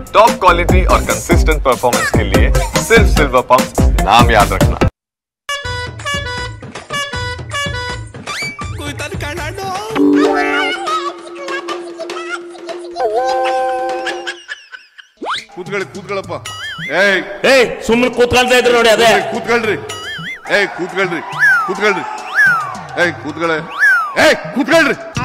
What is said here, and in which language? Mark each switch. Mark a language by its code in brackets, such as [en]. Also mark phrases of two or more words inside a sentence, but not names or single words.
[en] top quality [hi] और [en] consistent performance [hi] के लिए सिर्फ सिल्वर पंप नाम याद रखना। [kn] ಕೂತ್ಕೊಳ್ಳಪ್ಪ ಸುಮ್ಮನೆ ಕೂತ್ಕೊಳ್ತಾ ಇದ್ರು ನೋಡಿ ಅದೇ ಕೂತ್ಕೊಳ್ರಿ ಕೂತ್ಕೊಳ್ರಿ